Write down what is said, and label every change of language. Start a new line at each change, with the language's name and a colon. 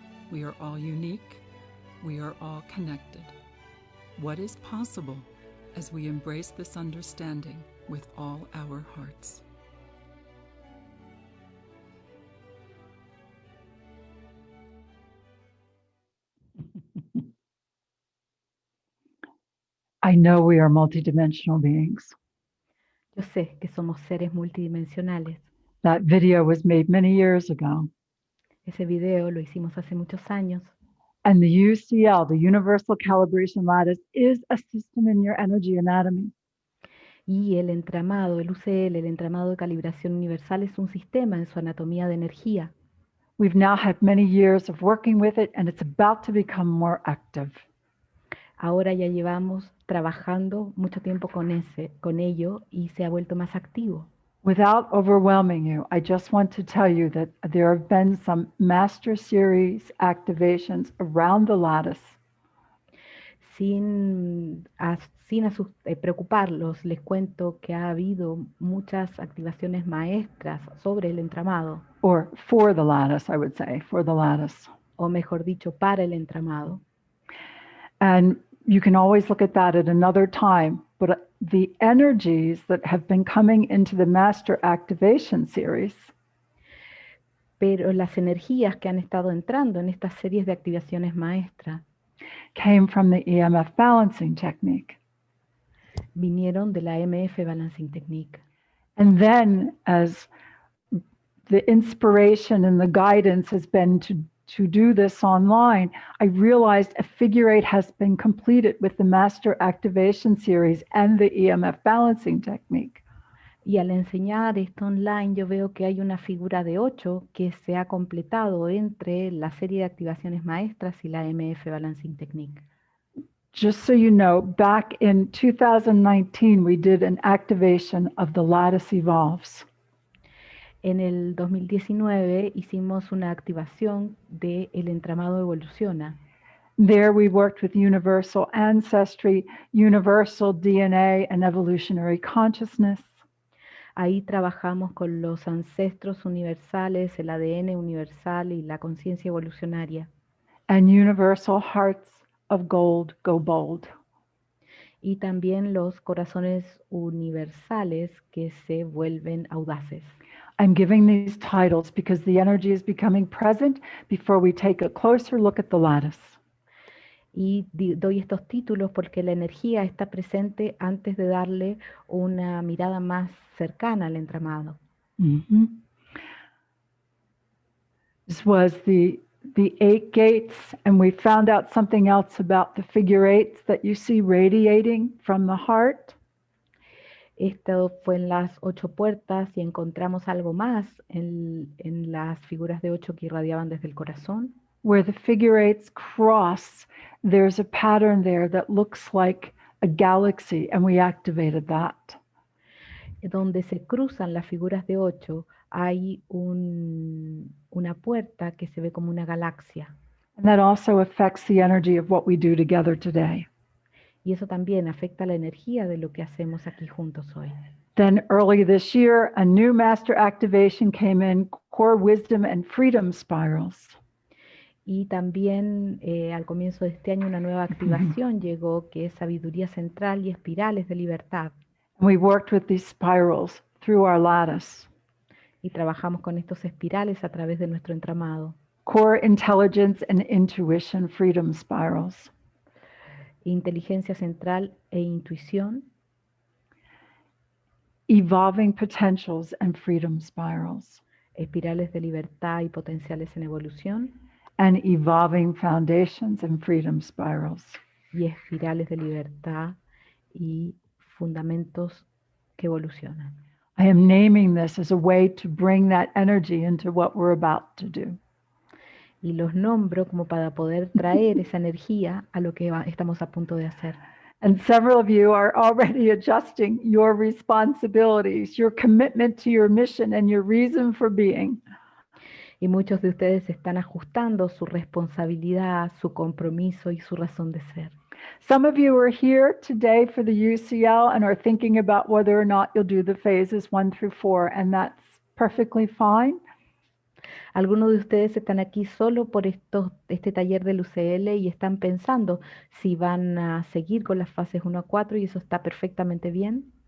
English: We are all unique. We are all connected. What is possible as we embrace this understanding with all our hearts? I know we are multidimensional beings.
Spanish: Yo sé que somos seres multidimensionales.
English: That video was made many years ago.
Spanish: Ese video lo hicimos hace muchos años.
English: And the UCL, the Universal Calibration Lattice, is a system in your energy anatomy.
Spanish: Y el entramado, el UCL, el entramado de calibración universal, es un sistema en su anatomía de energía.
English: We've now had many years of working with it, and it's about to become more active.
Spanish: Ahora ya llevamos trabajando mucho tiempo con ello y se ha vuelto más activo.
English: Without overwhelming you, I just want to tell you that there have been some Master Series activations around the lattice.
Spanish: Sin preocuparlos, les cuento que ha habido muchas activaciones maestras sobre el entramado,
English: Or for the lattice, I would say, for the lattice.
Spanish: o mejor dicho, para el entramado.
English: And you can always look at that at another time, but the energies that have been coming into the Master Activation Series
Spanish: Pero las energías que han estado entrando en estas series de activaciones maestras
English: came from the EMF balancing technique.
Spanish: vinieron de la MF Balancing Technique.
English: And then as the inspiration and the guidance has been to do this online, I realized a figure eight has been completed with the Master Activation Series and the EMF balancing technique.
Spanish: Y al enseñar esto online, yo veo que hay una figura de 8 que se ha completado entre la serie de activaciones maestras y la MF Balancing Technique.
English: Just so you know, back in 2019, we did an activation of the Lattice Evolves.
Spanish: En el 2019 hicimos una activación de el entramado Evoluciona.
English: There we worked with universal ancestry, universal DNA, and evolutionary consciousness.
Spanish: Ahí trabajamos con los ancestros universales, el ADN universal y la conciencia evolucionaria.
English: And universal hearts of gold go bold.
Spanish: Y también los corazones universales que se vuelven audaces.
English: I'm giving these titles because the energy is becoming present before we take a closer look at the lattice.
Spanish: Y doy estos títulos porque la energía está presente antes de darle una mirada más cercana al entramado. Mm-hmm.
English: This was the 8 gates, and we found out something else about the figure eights that you see radiating from the heart.
Spanish: Esto fue en las 8 puertas y encontramos algo más en las figuras de 8 que irradiaban desde el corazón.
English: Where the figure eights cross, there's a pattern there that looks like a galaxy, and we activated that.
Spanish: Donde se cruzan las figuras de 8, hay una puerta que se ve como una galaxia.
English: And that also affects the energy of what we do together today.
Spanish: Y eso también afecta la energía de lo que hacemos aquí juntos hoy.
English: Then early this year, a new master activation came in, core wisdom and freedom spirals.
Spanish: Y también al comienzo de este año una nueva activación llegó, que es sabiduría central y espirales de libertad.
English: And we worked with these spirals through our lattice.
Spanish: Y trabajamos con estos espirales a través de nuestro entramado.
English: Core intelligence and intuition freedom spirals.
Spanish: Inteligencia central e intuición.
English: Evolving potentials and freedom spirals.
Spanish: Espirales de libertad y potenciales en evolución.
English: And evolving foundations and freedom spirals.
Spanish: Y espirales de libertad y fundamentos que evolucionan.
English: I am naming this as a way to bring that energy into what we're about to do.
Spanish: Y los nombro como para poder traer esa energía a lo que estamos a punto de hacer.
English: And several of you are already adjusting your responsibilities, your commitment to your mission, and your reason for being.
Spanish: Y muchos de ustedes están ajustando su responsabilidad, su compromiso y su razón de ser.
English: Some of you are here today for the UCL and are thinking about whether or not you'll do the phases 1 through 4, and that's perfectly fine.
Spanish: Algunos de ustedes están aquí solo por este taller del UCL y están pensando si van a seguir con las fases 1 a 4 y eso está perfectamente bien.